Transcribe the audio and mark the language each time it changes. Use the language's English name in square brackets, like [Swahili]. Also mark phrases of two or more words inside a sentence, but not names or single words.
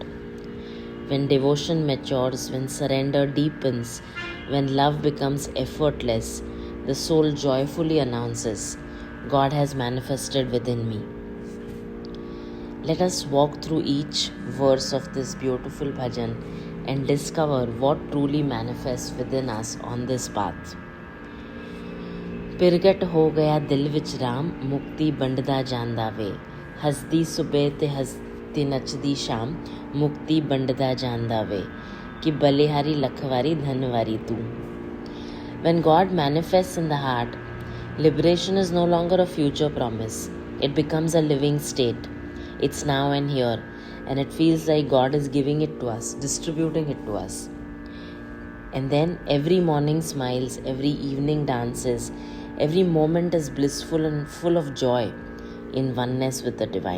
[English] When devotion matures, when surrender deepens, when love becomes effortless, the soul joyfully announces, God has manifested within me. Let us walk through each verse of this beautiful bhajan and discover what truly manifests within us on this path. [Punjabi] ਪਿਰਗਟ ਹੋ ਗਿਆ ਦਿਲ ਵਿਚ ਰਾਮ, ਮੁਕਤੀ ਵੰਡਦਾ ਜਾਂਦਾ ਵੇ. ਹੱਸਦੀ ਸੁਬਹ ਤੇ ਹੱਸਦੀ ਨੱਚਦੀ ਸ਼ਾਮ, ਮੁਕਤੀ ਵੰਡਦਾ ਜਾਂਦਾ ਵੇ. ਕਿ ਬਲਿਹਾਰੀ ਲਖਵਾਰੀ ਧਨਵਾਰੀ ਤੂੰ. [English] When God manifests in the heart, liberation is no longer a future promise. It becomes a living state. It's now and here, and it feels like God is giving it to us, distributing it to us. And then every morning smiles, every evening dances, every moment is blissful and full of joy in oneness with the divine.